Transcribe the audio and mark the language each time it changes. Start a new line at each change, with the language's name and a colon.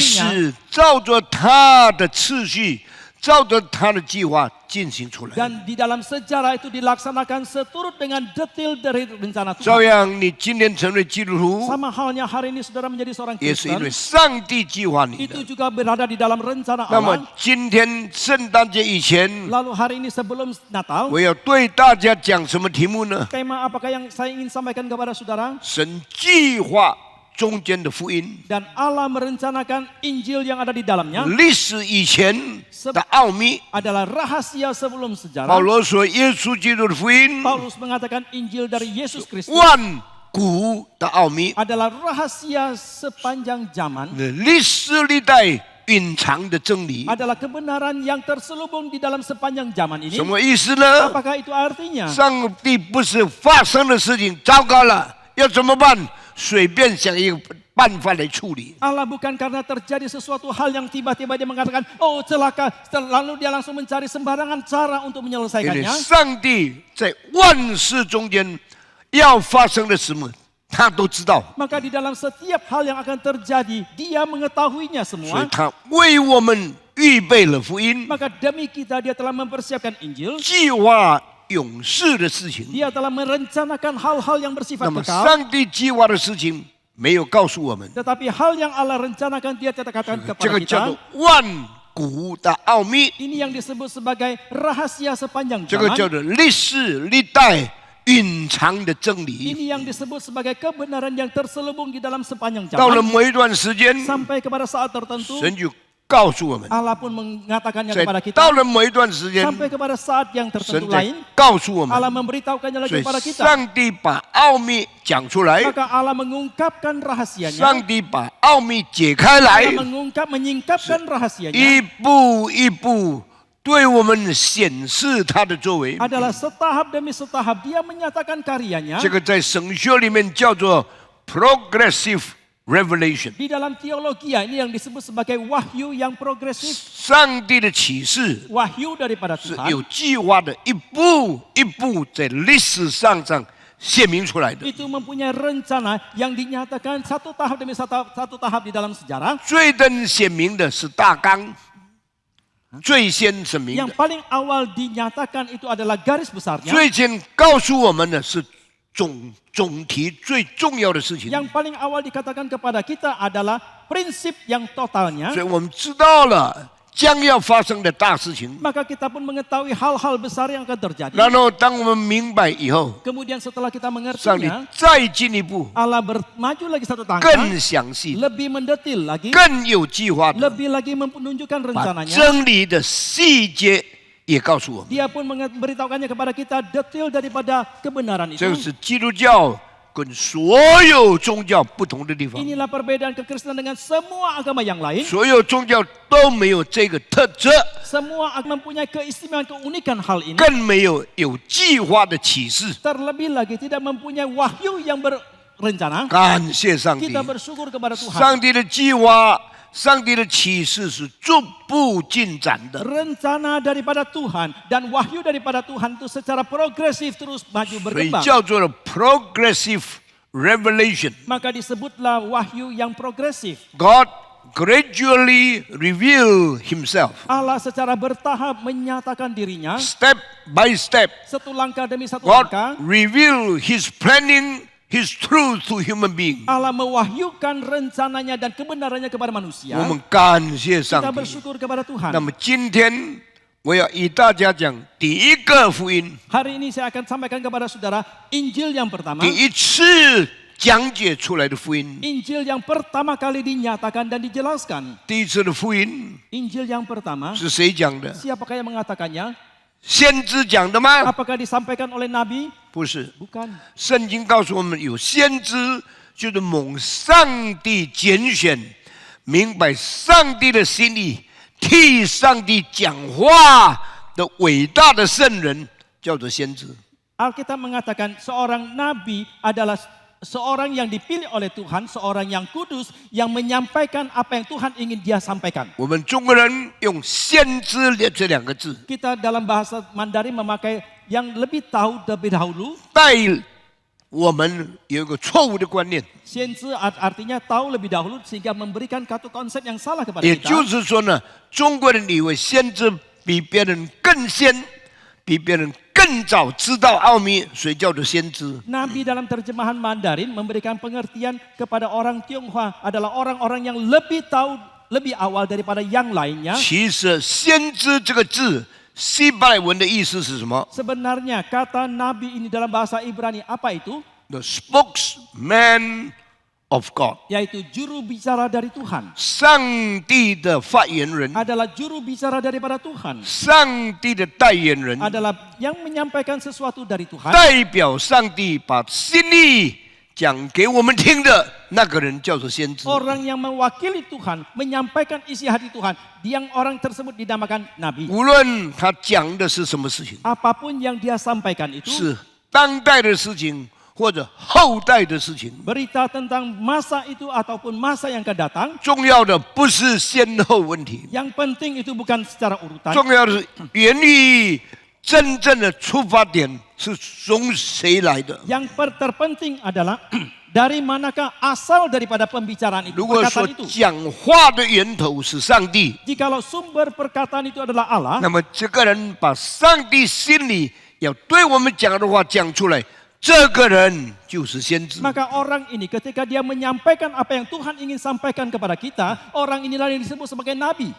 Chinese: 史照着他的次序，照着他的计划进行出来。
Indonesian: Dan di dalam sejarah itu dilaksanakan seturut dengan detail dari rencana
Chinese: 照样，你今天成为基督徒，
Indonesian: Sama halnya hari ini saudara menjadi seorang
Chinese: 也是因为上帝计划你
Indonesian: itu
Chinese: 的。
Indonesian: juga berada di dalam rencana
Chinese: 那么
Indonesian: Allah.
Chinese: 今天圣诞节以前，
Indonesian: Lalu hari ini sebelum Natal,
Chinese: 我要对大家讲什么题目呢？
Indonesian: tema apakah yang saya ingin sampaikan kepada saudara?
Chinese: 神计划中间的福音，
Indonesian: Dan Allah merencanakan Injil yang ada di dalamnya
Chinese: 历史以前的奥秘。
Indonesian: adalah rahasia sebelum
Chinese: 保
Indonesian: sejarah.
Chinese: 罗说，耶稣基督的福音，
Indonesian: Paulus mengatakan Injil dari Yesus Kristus
Chinese: 万古的奥秘，
Indonesian: adalah rahasia sepanjang zaman,
Chinese: 历史历代隐藏的真理。
Indonesian: adalah kebenaran yang terselubung di dalam sepanjang zaman ini.
Chinese: 什么意思呢？
Indonesian: Apakah itu artinya?
Chinese: 上帝不是发生的事情，糟糕了，要怎么办？随便想一个办法来处理。
Indonesian: Allah bukan karena terjadi sesuatu hal yang tiba-tiba dia mengatakan, oh celaka, lalu dia langsung mencari sembarangan cara untuk
Chinese: 因为
Indonesian: menyelesaikannya.
Chinese: 上帝在万事中间要发生的什么，他都知道，
Indonesian: Maka di dalam setiap hal yang akan terjadi, dia mengetahuinya
Chinese: 所以
Indonesian: semua.
Chinese: 他为我们预备了福音，
Indonesian: Maka demi kita dia telah mempersiapkan Injil.
Chinese: 计划永世的事情。
Indonesian: Dia telah merencanakan hal-hal yang
Chinese: 那
Indonesian: bersifat
Chinese: 么
Indonesian: kekal.
Chinese: 上帝计划的事情没有告诉我们，
Indonesian: Tetapi hal yang Allah rencanakan dia katakan
Chinese: 这
Indonesian: kepada
Chinese: 个叫
Indonesian: kita.
Chinese: 做万古的奥秘，
Indonesian: Ini yang disebut sebagai rahasia sepanjang
Chinese: 这个
Indonesian: zaman.
Chinese: 叫做历史历代隐藏的真理。
Indonesian: Ini yang disebut sebagai kebenaran yang terselubung di dalam sepanjang
Chinese: 到了
Indonesian: zaman.
Chinese: 某一段时间，
Indonesian: Sampai kepada saat tertentu,
Chinese: 神就告诉我们，
Indonesian: Allah pun mengatakannya
Chinese: 在
Indonesian: kepada kita.
Chinese: 到了某一段时间，
Indonesian: Sampai kepada saat yang
Chinese: 神
Indonesian: tertentu
Chinese: 在
Indonesian: lain,
Chinese: 告诉我们，
Indonesian: Allah memberitahukannya lagi
Chinese: 以
Indonesian: kepada kita.
Chinese: 上帝把奥秘讲出来，
Indonesian: Maka Allah mengungkapkan rahasianya.
Chinese: 上帝把奥秘解开来，
Indonesian: Allah menyingkapkan rahasianya.
Chinese: 一步一步对我们显示他的作为。
Indonesian: Adalah setahap demi setahap dia menyatakan karyanya.
Chinese: 这个在神学里面叫做
English: progressive revelation。
Indonesian: Di dalam teologi ini yang disebut sebagai wahyu yang progresif.
Chinese: 上帝的启示
Indonesian: Wahyu daripada
Chinese: 是
Indonesian: Tuhan.
Chinese: 有计划的，一步一步在历史上显明出来的。
Indonesian: Itu mempunyai rencana yang dinyatakan satu tahap demi satu tahap di dalam sejarah.
Chinese: 最能显明的是大纲，最先显明
Indonesian: Yang
Chinese: 的，
Indonesian: paling awal dinyatakan itu adalah garis besarnya.
Chinese: 最先告诉我们的是总题最重要的事情。
Indonesian: Yang paling awal dikatakan kepada kita adalah prinsip yang totalnya.
Chinese: 所以我们知道了将要发生的大事情。
Indonesian: maka kita pun mengetahui hal-hal besar yang akan terjadi.
Chinese: 然后，当我们明白以后，
Indonesian: Kemudian setelah kita
Chinese: 上帝
Indonesian: mengertinya,
Chinese: 再进一步、
Indonesian: Allah bermaju lagi satu langkah,
Chinese: 更详细、
Indonesian: lebih mendetil lagi,
Chinese: 更有计划的，
Indonesian: lebih lagi menunjukkan
Chinese: 把
Indonesian: rencananya.
Chinese: 真理的细节也告诉我们。
Indonesian: Dia pun memberitahukannya kepada kita detail daripada kebenaran
Chinese: 这个是基督教跟所有宗教不同的地方。
Indonesian: Inilah perbedaan kekristenan dengan semua agama yang lain.
Chinese: 所有宗教都没有这个特质，
Indonesian: Semua mempunyai keistimewaan keunikan hal ini.
Chinese: 更没有有计划的启示。
Indonesian: Terlebih lagi tidak mempunyai wahyu yang berencana.
Chinese: 感谢上帝，
Indonesian: Kita bersyukur kepada Tuhan.
Chinese: 上帝的计划、上帝的启示是逐步进展的。
Indonesian: Rencana daripada Tuhan dan wahyu daripada Tuhan itu secara progresif terus maju
Chinese: 所以
Indonesian: berkembang.
Chinese: 叫做了
English: progressive revelation。
Indonesian: Maka disebutlah wahyu yang progresif.
English: God gradually reveal Himself,
Indonesian: Allah secara bertahap menyatakan dirinya.
English: step by step.
Indonesian: Satu langkah demi satu
English: God
Indonesian: langkah.
English: reveal His planning, His truth to human being.
Indonesian: Allah mewahyukan rencananya dan kebenarannya kepada manusia.
Chinese: 我们感谢上
Indonesian: Kita
Chinese: 帝。
Indonesian: bersyukur kepada
Chinese: 那
Indonesian: Tuhan.
Chinese: 么今天我要与大家讲第一个福音，
Indonesian: Hari ini saya akan sampaikan kepada saudara Injil yang pertama.
Chinese: 第一次讲解出来的福音。
Indonesian: Injil yang pertama kali dinyatakan dan dijelaskan.
Chinese: 第一次的福音
Indonesian: Injil yang pertama,
Chinese: 是谁讲的？
Indonesian: siapakah yang mengatakannya?
Chinese: 先知讲的吗？
Indonesian: Apakah disampaikan oleh Nabi?
Chinese: 不是，
Indonesian: Bukan.
Chinese: 圣经告诉我们，有先知就是蒙上帝拣选，明白上帝的心意，替上帝讲话的伟大的圣人，叫做先知。
Indonesian: Alkitab mengatakan seorang nabi adalah seorang yang dipilih oleh Tuhan, seorang yang kudus, yang menyampaikan apa yang Tuhan ingin dia sampaikan.
Chinese: 我们中国人用先知这两个字，
Indonesian: Kita dalam bahasa Mandarin memakai yang lebih tahu terlebih dahulu.
Chinese: 带我们有一个错误的观念，
Indonesian: Sienzi artinya tahu lebih dahulu sehingga memberikan satu konsep yang salah kepada
Chinese: 也
Indonesian: kita.
Chinese: 就是说呢，中国人以为先知比别人更先，比别人更早知道奥秘，所以叫做先知。
Indonesian: Nabi dalam terjemahan Mandarin memberikan pengertian kepada orang Tionghoa adalah orang-orang yang lebih tahu lebih awal daripada yang lainnya.
Chinese: 其实“先知”这个字，希伯来文的意思是什么
Indonesian: Sebenarnya kata Nabi ini dalam bahasa Ibrani apa itu?
English: ？The spokesman of God，
Indonesian: Yaitu juru bicara dari Tuhan.
Chinese: 上帝的发言人，
Indonesian: Adalah juru bicara daripada Tuhan.
Chinese: 上帝的代言人，
Indonesian: Adalah yang menyampaikan sesuatu dari Tuhan.
Chinese: 代表上帝把心意讲给我们听的那个人叫做先知。
Indonesian: Orang yang mewakili Tuhan, menyampaikan isi hati Tuhan, yang orang tersebut dinamakan Nabi.
Chinese: 无论他讲的是什么事情，
Indonesian: Apapun yang dia sampaikan itu,
Chinese: 是当代的事情或者后代的事情，
Indonesian: berita tentang masa itu ataupun masa yang akan datang,
Chinese: 重要的不是先后问题，
Indonesian: yang penting itu bukan secara urutan.
Chinese: 重要的是源于真正的出发点是从谁来的。
Indonesian: Yang terpenting adalah dari manakah asal daripada pembicaraan itu,
Chinese: 如果说
Indonesian: perkataan itu.
Chinese: 讲话的源头是上帝，
Indonesian: Jikalau sumber perkataan itu adalah Allah,
Chinese: 那么这个人把上帝心里要对我们讲的话讲出来，这个人就是先知。
Indonesian: maka orang ini ketika dia menyampaikan apa yang Tuhan ingin sampaikan kepada kita, orang inilah yang disebut sebagai Nabi.